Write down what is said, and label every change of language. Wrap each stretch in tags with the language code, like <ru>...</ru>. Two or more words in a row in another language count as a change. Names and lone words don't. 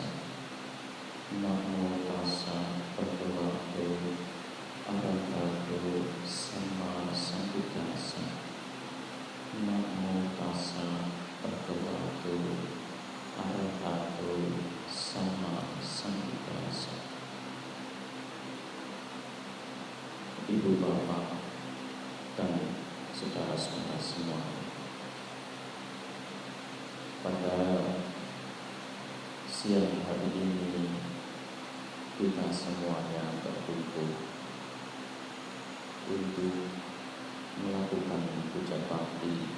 <pi>Namo tassa bhagavato arahato sama sambuddhassa. Namo tassa bhagavato arahato sama sambuddhassa.</pi> <id>Ibu bapak dan saudara-saudara semua, pada siang hari ini kita semuanya berkumpul untuk melakukan puja bakti</id>